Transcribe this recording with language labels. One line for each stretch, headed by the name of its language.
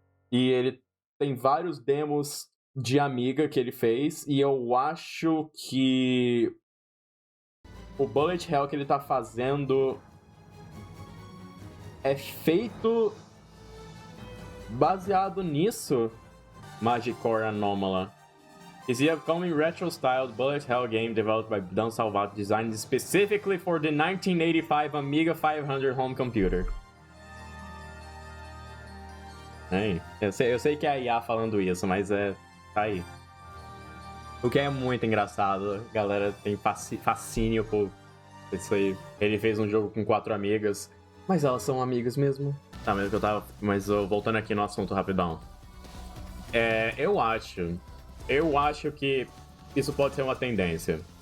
Portuguese: E ele tem vários demos de Amiga que ele fez, e eu acho que o Bullet Hell que ele tá fazendo é feito baseado nisso.
English: Magicore Anomala is the upcoming retro-styled Bullet Hell game developed by Dan Salvato, designed specifically for the 1985 Amiga 500 home computer.
Portuguese: Eu sei que é a IA falando isso, mas tá aí. O que é muito engraçado, a galera tem fascínio por Isso aí. Ele fez um jogo com 4 amigas. Mas elas são amigas mesmo? Tá, mas voltando aqui no assunto rapidão. Eu acho que isso pode ser uma tendência.